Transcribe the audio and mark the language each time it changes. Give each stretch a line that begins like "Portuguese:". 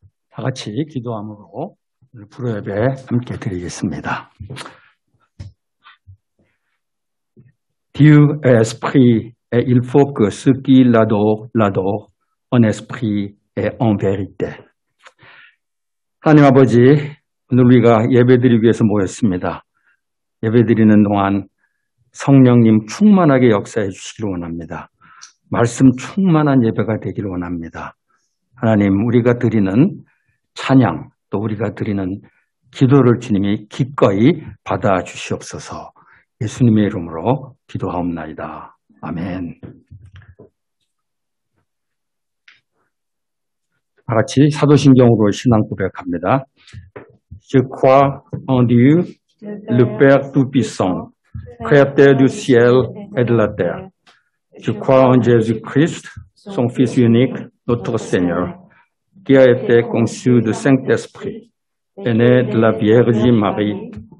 Korean: 다 같이 기도함으로 오늘 불후예배 함께 드리겠습니다.
French: Dieu est esprit et il faut que ceux qui l'adorent en esprit et en vérité.
Korean: 하나님 아버지, 오늘 우리가 예배드리기 위해서 모였습니다. 예배드리는 동안 성령님 충만하게 역사해 주시기를 원합니다. 말씀 충만한 예배가 되기를 원합니다. 하나님, 우리가 드리는 찬양, 또 우리가 드리는 기도를 주님이 기꺼이 받아주시옵소서. 예수님의 이름으로 기도하옵나이다. 아멘. 다 같이 사도신경으로 신앙 고백합니다.
French: Je crois en Dieu, le Père Tout-Puissant, Créateur du ciel et de la terre. Je crois en Jésus-Christ, son Fils unique, notre Seigneur, qui a été conçu du Saint-Esprit, est né de la Vierge Marie.